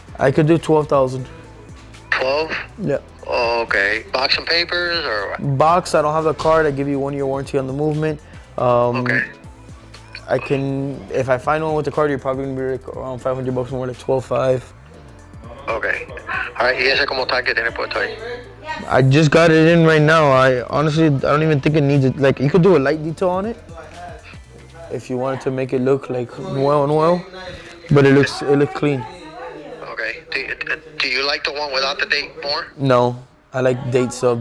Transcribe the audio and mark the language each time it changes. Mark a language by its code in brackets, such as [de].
[en] I could do 12,000. 12? Yeah. Okay. Box and papers or what? Box, I don't have the card. I give you 1 year warranty on the movement. Okay. I can, if I find one with the card, you're probably gonna be like around $500 more, like 12.5. Okay. [es] Alright, ¿y ese cómo está que tiene puesto ahí? [en] I just got it in right now. I honestly, I don't even think it needs it. Like, you could do a light detail on it if you wanted to make it look like well, but it looks clean. Okay. Do you like the one without the date more? No, I like date sub.